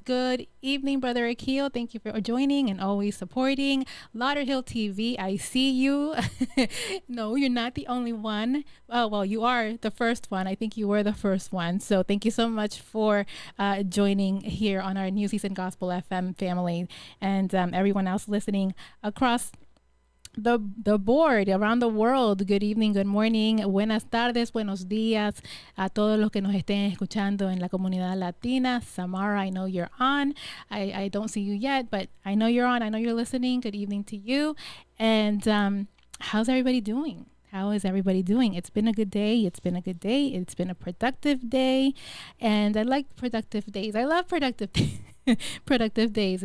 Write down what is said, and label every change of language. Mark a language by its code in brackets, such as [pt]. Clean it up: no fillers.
[en] Good evening, Brother Akil. Thank you for joining and always supporting Lauderhill TV. I see you. No, you're not the only one. Well, you are the first first one. I think you were the first one. So thank you so much for joining here on our New Season Gospel FM family, and everyone else listening across the board around the world. Good evening, good morning, [es] buenas tardes, buenos días a todos los que nos estén escuchando en la comunidad latina. [en] Samara, I know you're on. I don't see you yet, but I know you're on. I know you're listening. Good evening to you. And how's everybody doing? How is everybody doing? It's been a good day. It's been a good day. It's been a productive day. And I like productive days. I love productive days. Productive days.